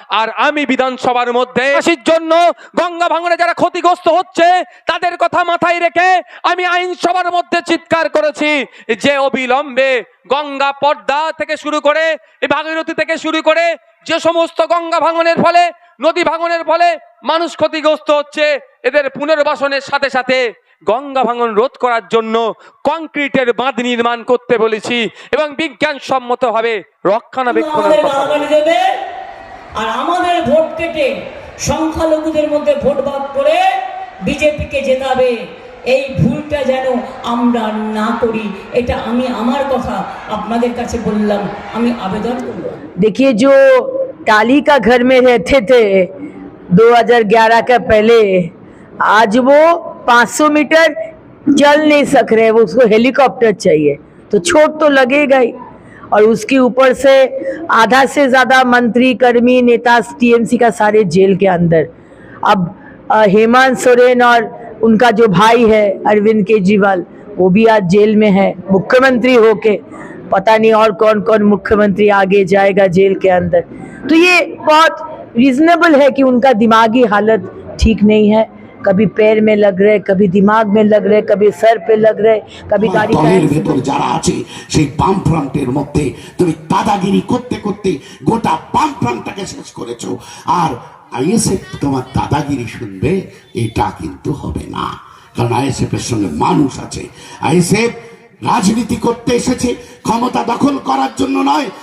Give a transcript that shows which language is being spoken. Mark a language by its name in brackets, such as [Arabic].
[Bangla] আর আমি বিধানসভার মধ্যে আসির জন্য গঙ্গা ভাঙনে যারা ক্ষতিগ্রস্ত হচ্ছে তাদের কথা মাথায় রেখে আমি আইনসভার মধ্যে চিৎকার করেছি যে অবিলম্বে গঙ্গা পদ্মা থেকে শুরু করে ভাগীরথী থেকে শুরু করে যে সমস্ত গঙ্গা ভাঙনের ফলে, নদী ভাঙনের ফলে মানুষ ক্ষতিগ্রস্ত হচ্ছে, এদের পুনর্বাসনের সাথে সাথে গঙ্গা ভাঙন রোধ করার জন্য কংক্রিটের বাঁধ নির্মাণ করতে বলেছি, এবং বিজ্ঞানসম্মতভাবে রক্ষণাবেক্ষণের কথা। আর আমাদের ভোট কেটে সংখ্যালঘুদের মধ্যে ভোট ভাগ করে বিজেপিকে জেতাবে, এই ভুলটা যেন আমরা না করি, এটা আমি আমার কথা আপনাদের কাছে বললাম, আমি আবেদন করব। [Hindi] देखिए, जो टाली का घर में रहते थे 2011 का पहले, आज वो 500 मीटर चल नहीं सक रहे, वो उसको हेलीकॉप्टर चाहिए, तो चोट तो लगेगा ही। और उसके ऊपर से आधा से ज़्यादा मंत्री कर्मी नेता टीएमसी का सारे जेल के अंदर। अब हेमंत सोरेन और उनका जो भाई है अरविंद केजरीवाल, वो भी आज जेल में है मुख्यमंत्री होके। पता नहीं और कौन कौन मुख्यमंत्री आगे जाएगा जेल के अंदर। तो ये बहुत रीजनेबल है कि उनका दिमागी हालत ठीक नहीं है, कभी पैर में लग रहे, कभी दिमाग में लग रहे, कभी सर पे लग रहे, कभी गाड़ी [Bangla] দলের ভেতর যারা আছে সেই বাম ফ্রন্টের মধ্যে তুমি দাদাগিরি করতে করতে গোটা বাম ফ্রন্টটাকে শেষ করেছো। আর আইএসএফ তোমার দাদাগিরি শুনবে, এটা কিন্তু হবে না, কারণ আইএসএফ এর সঙ্গে মানুষ আছে। আইএসএফ রাজনীতি করতে এসেছে, ক্ষমতা দখল করার জন্য নয়।